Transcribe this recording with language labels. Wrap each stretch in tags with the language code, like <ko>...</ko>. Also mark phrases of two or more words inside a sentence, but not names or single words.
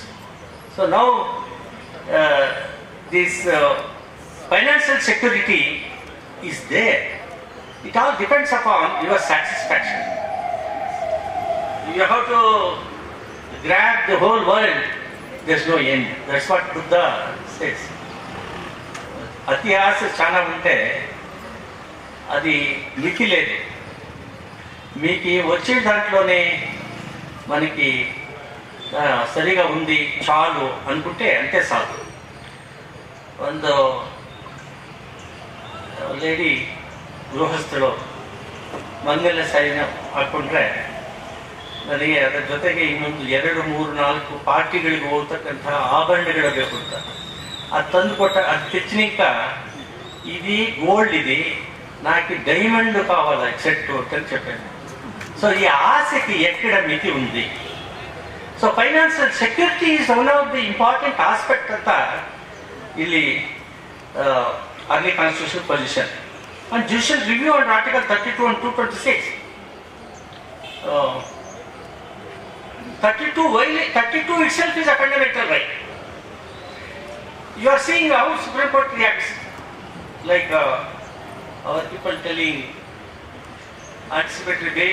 <en>So now this financial security is there. It all depends upon your satisfaction. You have to grab the whole world, there's no end. That's what Buddha says.</en> <te>అత్యాస చాలా ఉంటే అది మితి లేదు. మీకు వచ్చే దాంట్లోనే మనకి సరిగా ఉంది చాలు అనుకుంటే అంతే చాలు.</te> <kn>ಒಂದು ಲೇಡಿ ಗೃಹಸ್ಥಳು ಮಂಗಲ ಸೈನ್ ಹಾಕ್ಕೊಂಡ್ರೆ ನನಗೆ ಅದರ ಜೊತೆಗೆ ಇನ್ನೊಂದು 2, 3, 4 ಪಾರ್ಟಿಗಳಿಗೆ ಹೋಗ್ತಕ್ಕಂಥ ಆಭರಣಗಳು ಬೇಕು ಅಂತ ಅದು ತಂದು</kn> <te>కొట్ట అది తెచ్చినాక ఇది గోల్డ్ ఇది నాకు డైమండ్ కావాలి సెట్ అని చెప్పాను. సో ఈ ఆశకి ఎక్కడ మితి ఉంది? సో</te> <en>financial security is one of the important aspect అంతా ಇಲ್ಲಿ early constitutional position and judicial review under article 32 and 226 32 itself is a fundamental right. You are seeing how Supreme Court reacts, like our people telling anticipatory bail.</en>